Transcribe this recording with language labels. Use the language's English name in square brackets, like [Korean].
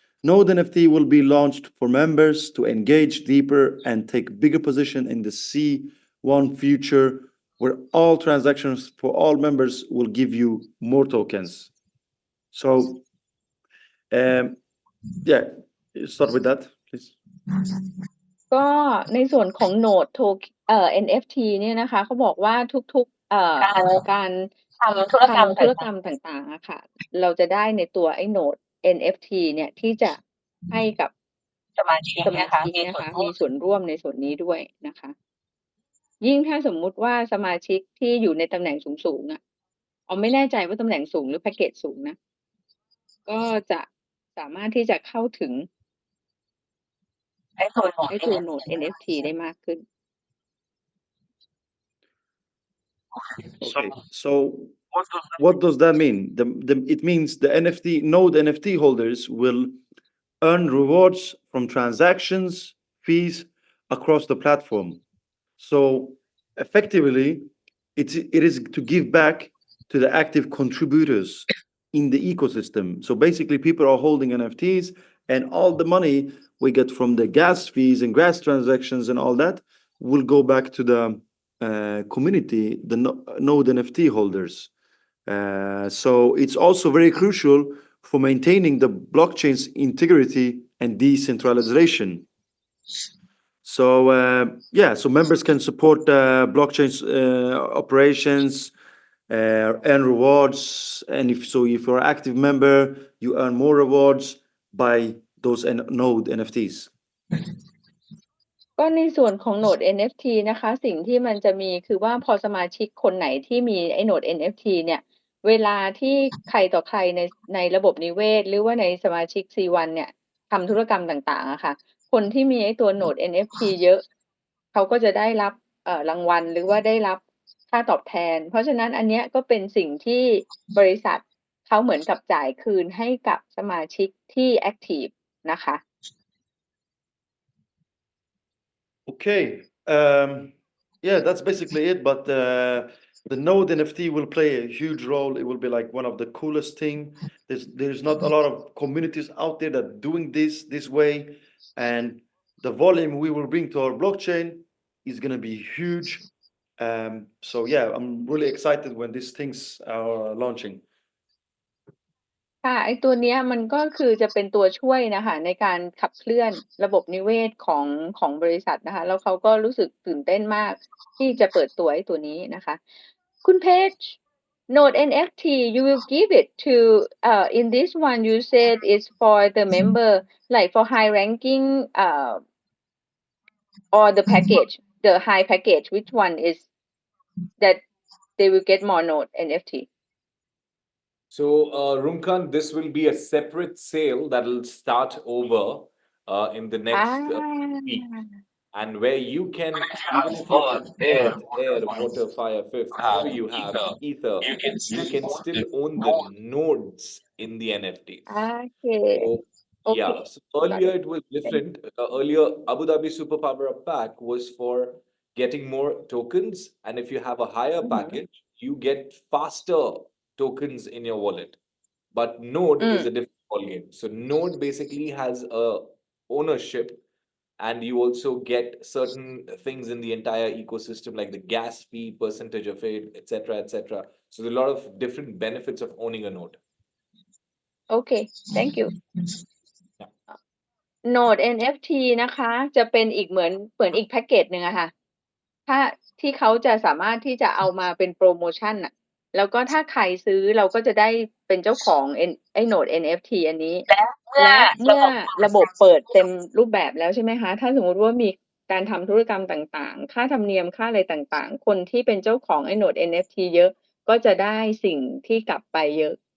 [English] Node NFT will be launched for members to engage deeper and take bigger position in the C1 future, where all transactions for all members will give you more tokens. So, yeah, start with that, please. [Thai] ก็ในส่วนของโหนดNFT เนี่ยนะคะเขาบอกว่าทุกๆการทำธุรกรรมต่างๆอะค่ะเราจะได้ในตัวไอ้โหนด NFT เนี่ยที่จะให้กับสมาชิกนะคะมีส่วนร่วมในส่วนนี้ด้วยนะคะ ยิ่งถ้าสมมุติว่าสมาชิกที่อยู่ในตำแหน่งสูงไม่แน่ใจว่าตำแหน่งสูงหรือแพ็กเกจสูงนะก็จะสามารถที่จะเข้าถึงไอ้ตัวโหนด NFT ได้มากขึ้น [English] Okay, so what does that mean? It means the node NFT holders will earn rewards from transactions, fees across the platform. So effectively, it is to give back to the active contributors in the ecosystem. So basically, people are holding NFTs, and all the money we get from the gas fees and gas transactions and all that will go back to the community, the node NFT holders. So it's also very crucial for maintaining the blockchain's integrity and decentralization. So so members can support blockchain's operations earn rewards, and if you're an active member, you earn more rewards by those node NFTs. [Thai] ก็ในส่วนของโหนด NFT นะคะสิ่งที่มันจะมีคือว่าพอสมาชิกคนไหนที่มีไอ้โหนด NFT เนี่ยเวลาที่ใครต่อใครในระบบนิเวศหรือว่าในสมาชิก C1 เนี่ยทำธุรกรรมต่างๆอะค่ะคนที่มีไอ้ตัวโหนด NFT เยอะเขาก็จะได้รับรางวัลหรือว่าได้รับค่าตอบแทนเพราะฉะนั้นอันเนี้ยก็เป็นสิ่งที่บริษัทเขาเหมือนกับจ่ายคืนให้กับสมาชิกที่ active นะคะ [English] Okay. Yeah, that's basically it. But the node NFT will play a huge role. It will be like one of the coolest thing. There's not a lot of communities out there that doing this way, and the volume we will bring to our blockchain is gonna be huge. So yeah, I'm really excited when these things are launching. [Thai] ค่ะไอ้ตัวเนี้ยมันก็คือจะเป็นตัวช่วยนะคะในการขับเคลื่อนระบบนิเวศของบริษัทนะคะแล้วเขาก็รู้สึกตื่นเต้นมากที่จะเปิดตัวไอ้ตัวนี้นะคะคุณเพชร [English] Node NFT you will give it to in this one you said it's for the member like for high ranking or the package the high package which one is that they will get more Node NFT So, Rumkan, this will be a separate sale that will start over in the next week, and where you can, even if you have Earth, Air, Water, Fire, Fifth, whatever you have, Ether, you can still own the nodes in the NFTs. okay So, okay yeah, so got earlier it it was different. Earlier, Abu Dhabi Super Power Up Pack was for getting more tokens, and if you have a higher package, you get faster tokens in your wallet. But Node is a different ballgame. So Node basically has a ownership, and you also get certain things in the entire ecosystem, like the gas fee, percentage of it, etc., etc. So there's a lot of different benefits of owning a node. okay thank you Yeah. [Thai] Node NFT นะคะจะเป็นอีกเหมือนอีกแพ็กเกจหนึ่งอะค่ะถ้าที่เขาจะสามารถที่จะเอามาเป็นโปรโมชั่นน่ะแล้วก็ถ้าใครซื้อเราก็จะได้เป็นเจ้าของไอ้ Node NFT อันนี้และเมื่อระบบเปิดเต็มรูปแบบแล้วใช่ไหมคะถ้าสมมุติว่ามีการทำธุรกรรมต่างๆค่าธรรมเนียมค่าอะไรต่างๆคนที่เป็นเจ้าของไอ้ Node NFT เยอะก็จะได้สิ่งที่กลับไปเยอะ